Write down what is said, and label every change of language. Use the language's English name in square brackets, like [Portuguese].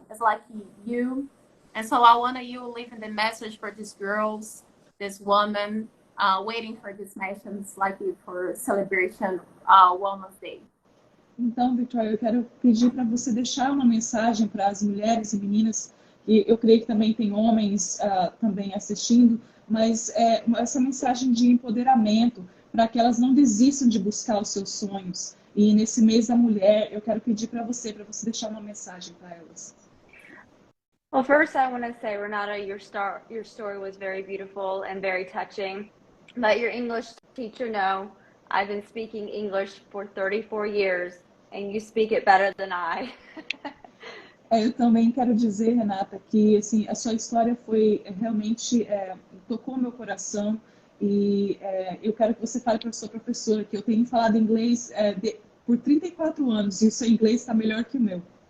[English] It's like you. And so I want you leaving the message for these girls, this woman waiting for this nations like for celebration Women's Day. [Portuguese] Então, Victoria, eu quero pedir para você deixar uma mensagem para as mulheres e meninas, e eu creio que também tem homens também assistindo, mas essa mensagem de empoderamento para que elas não desistam de buscar os seus sonhos. E nesse mês da mulher, eu quero pedir para você deixar uma mensagem para elas. [English] Well, first I want to say, Renata, your story was very beautiful and very touching. Let your English teacher know I've been speaking English for 34 years and you speak it better than I. [Portuguese] Eu também quero dizer, Renata, que assim, a sua história foi realmente tocou meu coração e eu quero que você fale para a sua professora que eu tenho falado inglês por 34 anos e o seu inglês está melhor que o meu.